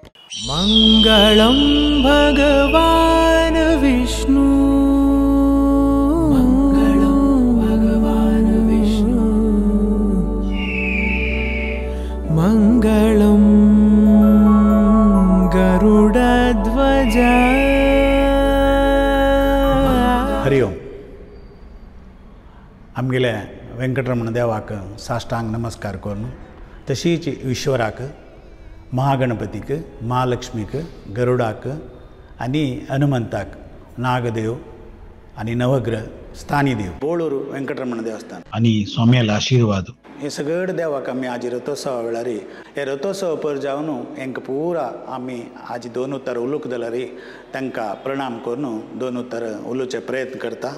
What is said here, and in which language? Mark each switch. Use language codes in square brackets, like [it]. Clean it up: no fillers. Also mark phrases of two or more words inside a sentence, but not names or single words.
[sa] मंगलम भगवान विष्णु, मंगलम भगवान विष्णु, मंगलम गरुडध्वज। हरि ओम. [kok] आमगेले वेंकटरमण देवाक साष्टांग नमस्कार करून तशीच ईश्वराक, महागणपतीक, महालक्ष्मीक, गरुडाक आणि हनुमंताक, नागदेव आणि नवग्रह, स्थानी देव, बोळूर वेंकटरमण देवस्थान आणि स्वाम्याला आशीर्वाद, हे सगळे देवाक आम्ही आज रथोत्सवा वेळार हे रथोत्सव पर जावन हेंकां पुरा आमी आज दोन उतर उलोवंक जाल्यार तांकां प्रणाम करून दोन उतर उलोवचे प्रयत्न करता.